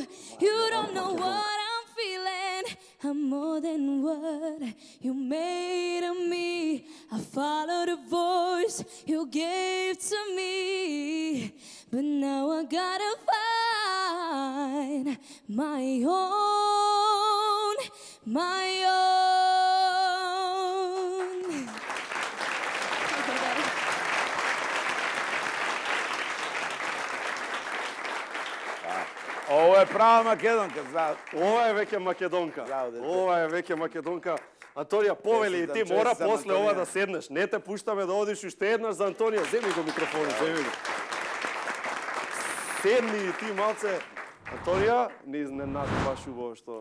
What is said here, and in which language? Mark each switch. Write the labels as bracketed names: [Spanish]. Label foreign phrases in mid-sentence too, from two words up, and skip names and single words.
[English] You don't know what I'm feeling. I'm more than what you made of me. I followed the voice you gave to me, but now I gotta find my own. [Serbian] Ovo je prava Македонка, [Macedonian] Ова е веќе македонка. Ова е веќе македонка. Антонија, повели, и ти мора после ова да седнеш. Не те пуштаме да одиш уште еднаш за Антонија. Земи го микрофонот, земи го. Седни и ти малце. Антонија, не изненади баш убаво што